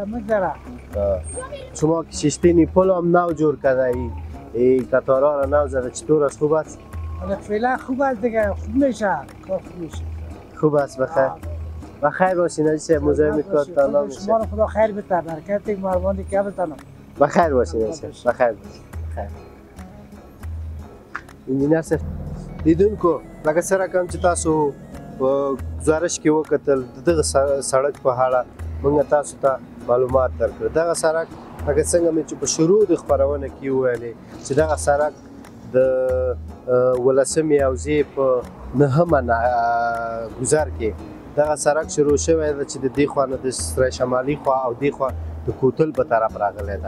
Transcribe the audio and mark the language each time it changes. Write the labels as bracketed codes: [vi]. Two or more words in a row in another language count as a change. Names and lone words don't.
[fa] شما که شیشتین پل هم نو جور کرده، این قطارها را نو زده، چطور است؟ خوب است؟ فعلا خوب است دیگه، خوب میشه، کار خوب میشه. خوب است. بخیر. بخیر باشین حاجی صاحب، مزاحم کارتان نمیشه. شما رو خدا خیر بده، برکت مهربانی که بتانم. بخیر باشین حاجی صاحب. بخیر باشین. بخیر. [ps] انجینر صاحب، لیدونکو، لکه څرنګه چې تاسو په گزارش کې وکتل، د دغه سړک په اړه موږ تاسو ته معلومات درکړل. دغه سړک لکه څنګه مې چې په شروع د خپرونه کې وویلې چې دغه سړک د 18مې حوزې په 9مه ګذر کې دغه سړک شروع شوی ده چې د دې خوا نه د سره شمالي خوا او دې خوا د کوتل په طرف راغلی ده.